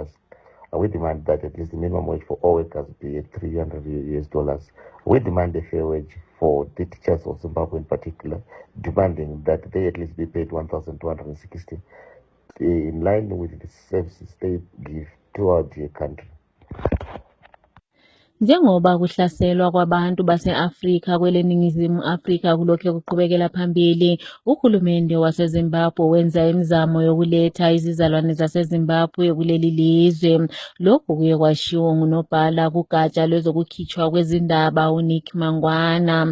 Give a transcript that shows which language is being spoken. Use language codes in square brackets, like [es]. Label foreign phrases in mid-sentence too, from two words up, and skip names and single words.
[en] We demand that at least the minimum wage for all workers be at $300. We demand a fair wage for the teachers of Zimbabwe in particular, demanding that they at least be paid $1,260 in line with the services they give to our dear country. [nd] Njengoba kuhlaselwa kwabantu base-Afrika kweleningizimu Afrika kulokho kuqhubekela phambili, uhulumende waseZimbabwe wenza imizamo yokuletha izizalwane zaseZimbabwe kuleli lizwe. Lokhu kuye kwashiwo ngunobhala kugatsha lwezokukhitshwa kwezindaba uNick Mangwana.